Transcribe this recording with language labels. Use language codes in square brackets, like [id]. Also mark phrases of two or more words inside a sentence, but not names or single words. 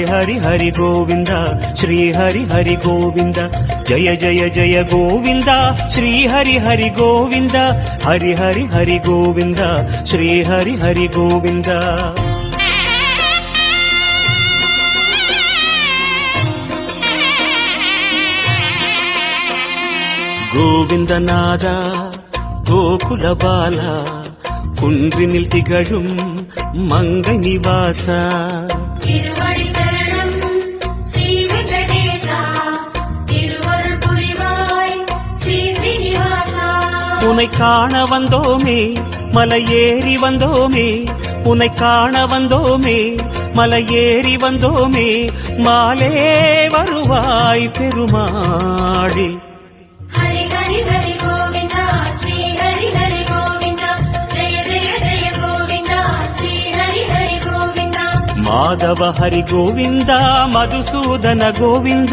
[te] హరి హరి గోవింద శ్రీ హరి హరి గోవింద జయ జయ జయ గోవింద శ్రీ హరి హరి గోవింద హరి హరి హరి గోవింద శ్రీ హరి హరి గోవింద గోవిందనాద గోకుల బాల [ta] குன்றினில் திகழும் மங்கை நிவாசா திருவடி சரணம் ஸ்ரீ வெங்கடேசா திருவருள் புரிவாய் ஸ்ரீ ஸ்ரீனிவாசா உனை காண வந்தோமே மலையேறி வந்தோமே உனை காண வந்தோமே மலையேறி வந்தோமே மாலே வருவாய் பெருமாளே. ஹரி ஹரி ஹரி கோவிந்தா ஸ்ரீ ஹரி ஹரி கோவிந்தா ஜெய ஜெய ஜெய [te] మాధవ హరి గోవింద మధుసూదన గోవింద